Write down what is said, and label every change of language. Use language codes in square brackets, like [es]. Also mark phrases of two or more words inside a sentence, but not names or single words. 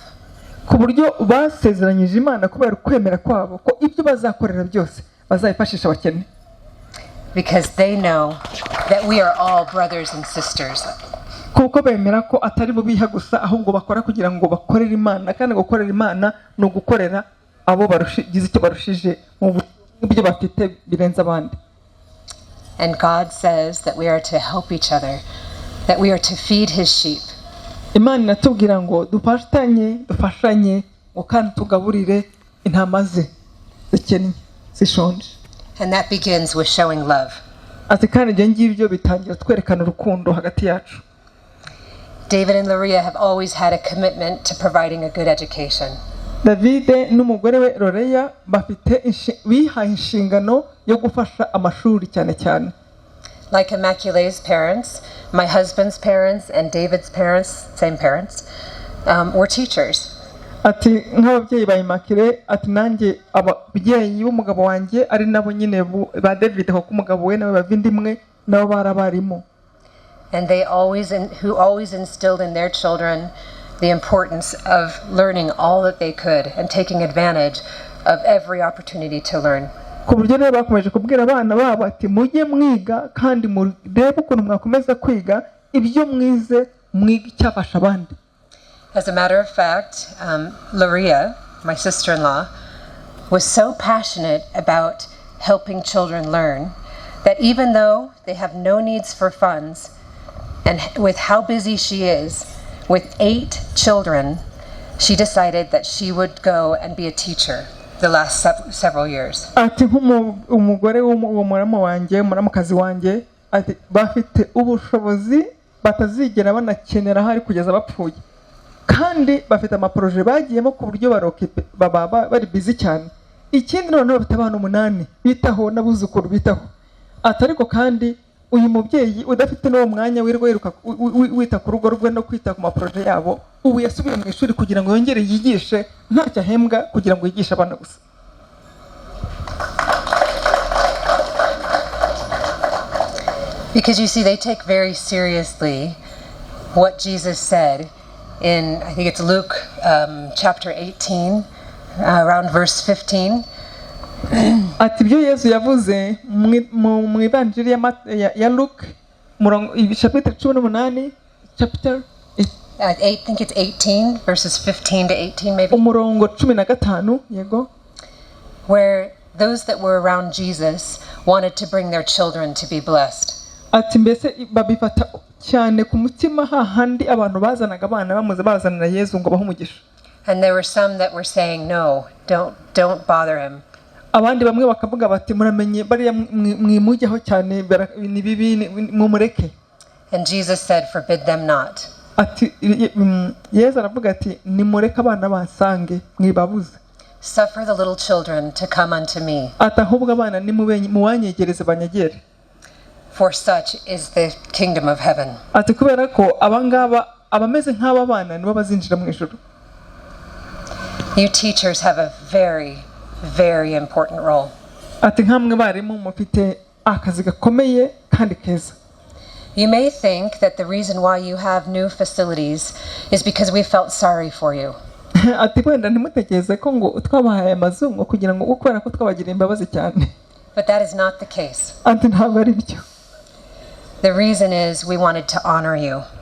[rw] Ku buryo basezeranyije Imana kubera kwemera kwabo ko ibyo bazakorera byose bazayifashisha abakene. [en] Because they know that we are all brothers and sisters. [rw] Kuko bemera ko atari bo biha gusa ahubwo bakora kugira ngo bakorere Imana, kandi gukorera Imana no gukorera abo barushigize icyo barushije mu byo bafite birenze abandi. [en] And God says that we are to help each other, that we are to feed his sheep. [rw] Imana inatubwira ngo dufashanye ngo kandi tugaburire intama ze zikennye zishonje. [en] And that begins with showing love. [rw] Ati kandi ibyo ngibyo bitangira twerekana urukundo hagati yacu. [en] David and Laria have always had a commitment to providing a good education. [rw] David n'umugore we Laria bafite bihaye inshingano yo gufasha amashuri cyane cyane. [en] Like Immaculée's parents, my husband's parents and David's parents, same parents, were teachers. [rw] Ati nk'ababyeyi ba Immaculée, ati nanjye ababyeyi b'umugabo wanjye ari nabo nyine ba David ko umugabo we nawe bavindimwe nabo barabarimu. [en] And they always instilled in their children the importance of learning all that they could and taking advantage of every opportunity to learn. [rw] ku buryo rero bakomeje kubwira abana babo ati mujye mwiga kandi murebe ukuntu mwakomeza kwiga ibyo mwize mwiga icyafasha abandi. [en] As a matter of fact, Loria, my sister-in-law, was so passionate about helping children learn that even though they have no needs for funds, and with how busy she is, with 8 children, she decided that she would go and be a teacher the last several years. [rw] Ati umugore w'umuramo wanjye umuramukazi wanjye ati bafite ubushobozi batazigera banakenera hari kugeza bapfuye kandi bafite amaproje bagiyemo ku buryo barokipe baba bari busy cyane. Ikindi noneho bafite abana 8 bitaho n'abuzukuru bitaho. Ati ariko kandi uyu mubyeyi udafite n'uwo mwanya wiruka wita ku rugo rwe no kwita ku maproje yabo ubu yasubiye mu ishuri kugira ngo yongere yigishe ntacyo ahembwa kugira ngo yigishe abana gusa. [en] Because you see, they take very seriously what Jesus said in, I think it's Luke chapter 18, around verse 15. [rw] Ati ibyo Yesu yavuze mu ivanjiri ya Luke chapitre 18 chapter [en] I think it's 18 verses 15 to 18 maybe. [rw] Umurongo 15 yego. [en] Where those that were around Jesus wanted to bring their children to be blessed. [rw] Ati mbese babifata cyane ku mutima hahandi abantu bazanaga abana bamuze bazanira Yesu ngo bahumugisha. [en] And there were some that were saying no, don't bother him. [rw] Abandi bamwe bakavuga bati muramenye bari mwimujyaho cyane ni bibi mumureke. [en] And Jesus said, forbid them not. [rw] Ati Yesu aravuga ati nimureke abana basange mwibabuze. [en] Suffer the little children to come unto me. [rw] Ati ahubwo abana mubanyegereze banyegere. [en] For such is the kingdom of heaven. [rw] Ati kubera ko abangaba abameze nk'aba bana nibo bazinjira mu ijuru. [en] You teachers have a very, very important role. [rw] Ati nkamwe barimu mufite akazi gakomeye kandi keza. [en] You may think that the reason why you have new facilities is because we felt sorry for you. [rw] Ati kwenda ntimutekereze ko ngo twabahaye amazungu kugira ngo ukora ko twabagira imbabazi cyane. [en] But that is not the case. [rw] Ati ntabwo ari byo. [en] The reason is we wanted to honor you.